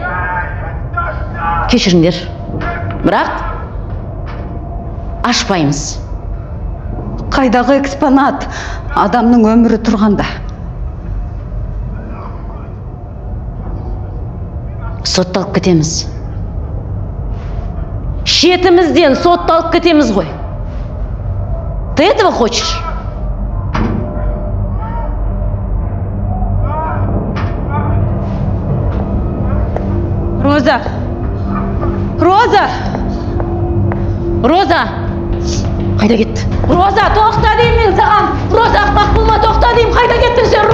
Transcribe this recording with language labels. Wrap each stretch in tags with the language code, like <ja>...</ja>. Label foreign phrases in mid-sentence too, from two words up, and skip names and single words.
<kk>Кешіріңдер. Бірақ ашпаймыз. Қайдағы экспонат? Адамның өмірі тұрғанда. Сотталып кетеміз. Шетімізден сотталып кетеміз ғой.</kk> <ru>Ты этого хочешь?</ru> <kk>Роза! Қайда кетті? Роза, тоқта деймін мен саған! Роза, ақпақ болма, тоқта деймін, қайда кеттің сен?</kk>